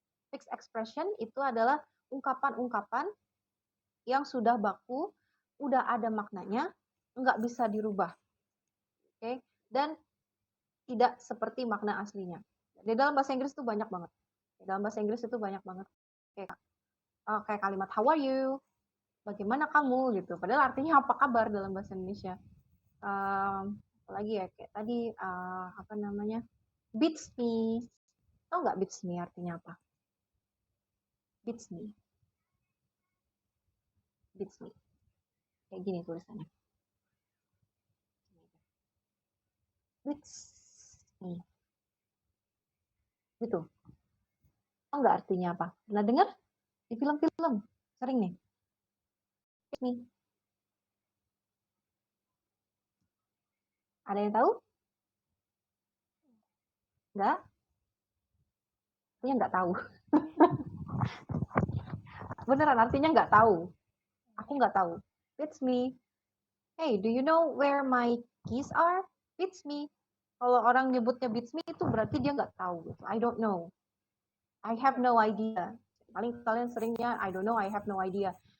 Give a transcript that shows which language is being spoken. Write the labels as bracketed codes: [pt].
[id] Fixed expression itu adalah ungkapan-ungkapan yang sudah baku, udah ada maknanya, nggak bisa dirubah. Oke? Dan tidak seperti makna aslinya. Di dalam bahasa Inggris itu banyak banget. Di dalam bahasa Inggris itu banyak banget. Kayak kalimat [en] how are you? [id] Bagaimana kamu gitu. Padahal artinya apa kabar dalam bahasa Indonesia. Apalagi ya kayak tadi apa namanya? [en] Beats me. [id] Tahu nggak beats me artinya apa? [en] Beats me. Beats me. [id] Kayak gini tulisannya. [en] Beats me. [id] Gitu. Tahu nggak artinya apa? Pernah dengar? Di film-film. Sering nih. Beats me. Ada yang tahu? Nggak? Artinya nggak tahu. Beneran artinya nggak tahu. Aku nggak tahu. [en] Beats me. Hey, do you know where my keys are? Beats me. [id] Kalau orang nyebutnya [en] beats me [id] itu berarti dia nggak tahu. [en] I don't know. I have no idea. [id] Paling kalian seringnya [en] I don't know, I have no idea.